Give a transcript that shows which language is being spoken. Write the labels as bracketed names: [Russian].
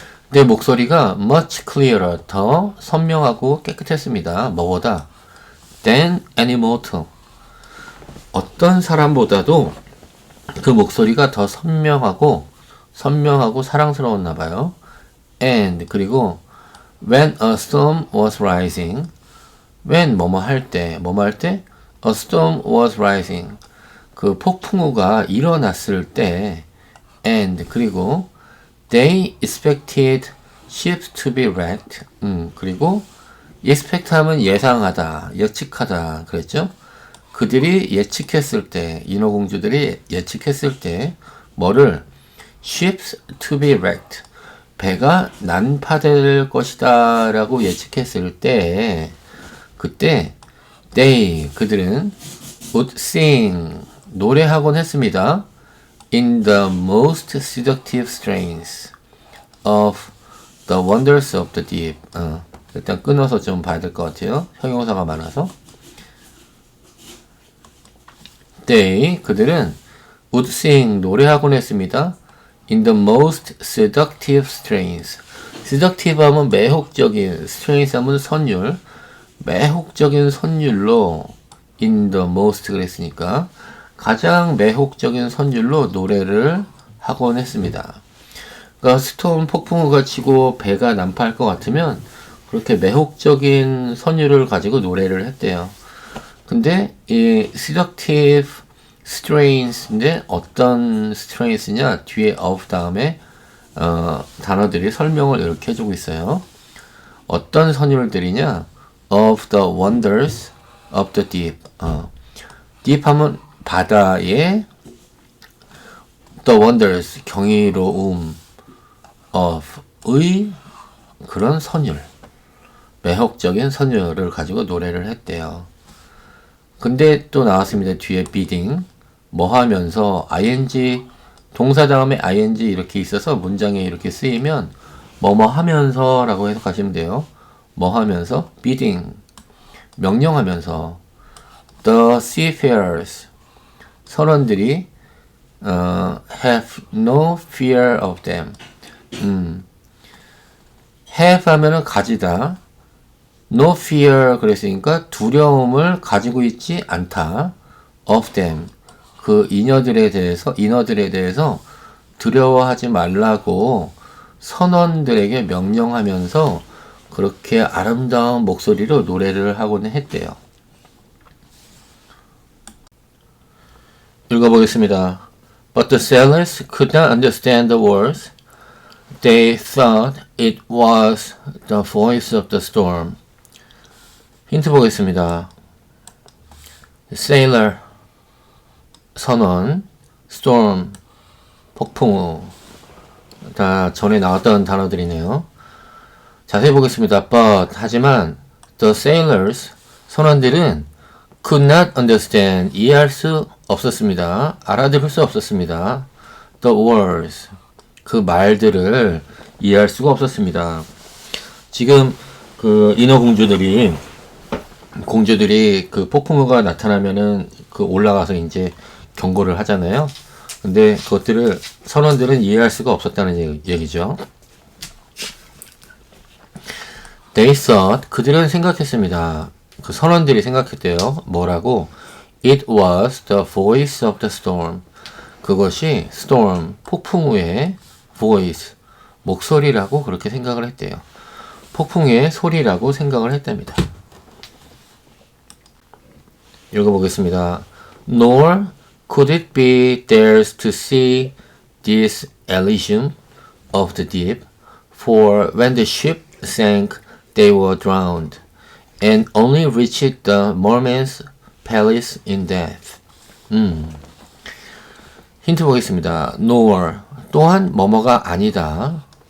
[Korean] 내 목소리가 [English] much clearer, [Korean] 더 선명하고 깨끗했습니다. 뭐보다? [English] than any mortal, [Korean] 어떤 사람보다도 그 목소리가 더 선명하고 사랑스러웠나 봐요. [English] and, 그리고 when a storm was rising, when 뭐뭐 할 때, a storm was rising, [Korean] 그 폭풍우가 일어났을 때, [English] and, 그리고 they expected ships to be wrecked, [Korean] 그리고 expect 하면 예상하다, 예측하다 그랬죠. 그들이 예측했을 때, 인어공주들이 예측했을 때 뭐를? [English] ships to be wrecked, [Korean] 배가 난파될 것이다 라고 예측했을 때, 그때 they, 그들은 [English] would sing, [Korean] 노래하곤 했습니다. [English] in the most seductive strains of the wonders of the deep. [Korean] 일단 끊어서 좀 봐야 될 것 같아요. 형용사가 많아서. [English] they, [Korean] 그들은 [English] would sing, [Korean] 노래하곤 했습니다. [English] in the most seductive strains. [Korean] seductive 하면 매혹적인, strange 하면 선율, 매혹적인 선율로 [English] in the most [Korean] 그랬으니까 가장 매혹적인 선율로 노래를 하곤 했습니다. 그러니까 스톰 폭풍우가 치고 배가 난파할 것 같으면 그렇게 매혹적인 선율을 가지고 노래를 했대요. 근데 이 seductive strange인데 어떤 strange냐 뒤에 of 다음에 단어들이 설명을 이렇게 해주고 있어요. 어떤 선율들이냐? [English] of the wonders of the deep. [Korean] deep 하면 바다의 [English] the wonders [Korean] 경이로움 of의 그런 선율, 매혹적인 선율을 가지고 노래를 했대요. 근데 또 나왔습니다. 뒤에 bidding 뭐 하면서 ing 동사 다음에 ing 이렇게 있어서 문장에 이렇게 쓰이면 뭐뭐 하면서 라고 해석하시면 돼요. [English] 뭐 하면서 bidding [Korean] 명령하면서 [English] the seafarers [Korean] 선원들이 [English] have no fear of them. [Korean] have 하면은 가지다. [English] no fear [Korean] 그랬으니까 두려움을 가지고 있지 않다. [English] of them [Korean] 그 인어들에 대해서 두려워하지 말라고 선원들에게 명령하면서 그렇게 아름다운 목소리로 노래를 하고는 했대요. 읽어보겠습니다. [English] But the sailors could not understand the words. They thought it was the voice of the storm. [Korean] 힌트 보겠습니다. Sailor 선원, storm 폭풍우 다 전에 나왔던 단어들이네요. 자세히 보겠습니다. [English] But [Korean] 하지만 [English] the sailors [Korean] 선원들은 [English] could not understand [Korean] 이해할 수 없었습니다. 알아들을 수 없었습니다. [English] The words [Korean] 그 말들을 이해할 수가 없었습니다. 지금 그 인어공주들이 그 폭풍우가 나타나면은 그 올라가서 이제 경고를 하잖아요. 근데 그것들을 선원들은 이해할 수가 없었다는 얘기죠. [English] They thought [Korean] 그들은 생각했습니다. 그 선원들이 생각했대요. 뭐라고? [English] It was the voice of the storm. [Korean] 그것이 storm 폭풍우의 voice 목소리라고 그렇게 생각을 했대요. 폭풍우의 소리라고 생각을 했답니다. 읽어보겠습니다. [English] Nor could it be theirs to see this Elysium of the deep, for when the ship sank, they were drowned, and only reached the merman's palace in death. [Korean] 힌트 보겠습니다. Nor 또한 뭐뭐가 아니다.